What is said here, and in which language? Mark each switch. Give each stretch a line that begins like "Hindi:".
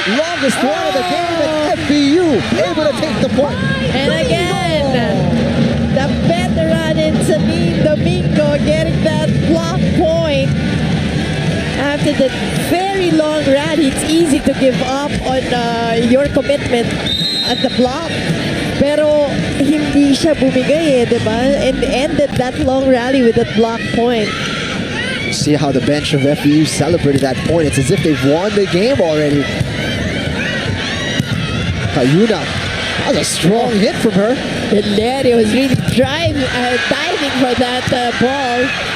English: Longest one of the game, and FEU able to take the point. And again, the veteran in Celine Domingo getting that block point. After the very long rally, it's easy to give up on your commitment at the block.
Filipino: Pero hindi siya bumigay eh, di ba?
English: And ended that long rally with that block point. See how the bench of FEU celebrated that point. It's as if they've won the game already. Cayuna, that was a strong hit from her. Delerio was really diving for that ball.